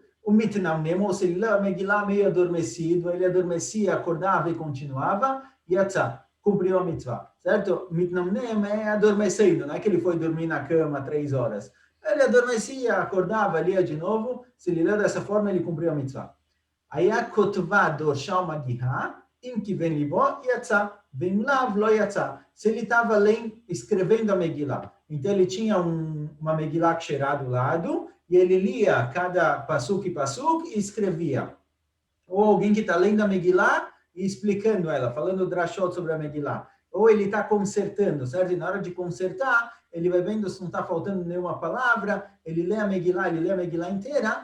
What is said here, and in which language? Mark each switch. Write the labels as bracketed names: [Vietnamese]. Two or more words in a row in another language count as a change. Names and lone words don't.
[Portuguese] O mitnamnem, ou seja, ele leu a Megillah meio adormecido, ele adormecia, acordava e continuava. Yatzah, cumpriu a mitzvah. Certo? Mitnamnem é adormecendo, não é que ele foi dormir na cama 3 horas. Ele adormecia, acordava, lia de novo. Se ele leu dessa forma, ele cumpriu a mitzvah. [Hebrew] היה כותבה דורשה ומגיהה אם כיוון לבו יצא. ואם לאו לא יצא. [Portuguese] Se ele estava escrevendo a Megillah, então ele tinha uma [Hebrew] מגילה כשרה [Portuguese] do lado, e ele lia cada pasuk e escrevia. Ou alguém que está lendo a Megillah e explicando ela, falando drashot sobre a Megillah. Ou ele está consertando, certo? E na hora de consertar, ele vai vendo se não está faltando nenhuma palavra, ele lê a Megillah inteira.